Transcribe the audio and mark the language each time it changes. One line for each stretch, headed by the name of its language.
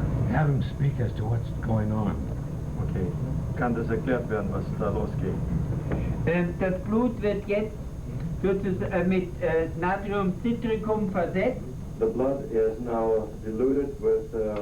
English: Have him speak as to what's going on.
German: Okay. Kann das erklärt werden, was da losgeht? Das Blut wird jetzt sozusagen mit Natriumcitricum versetzt.
English: The blood is now diluted with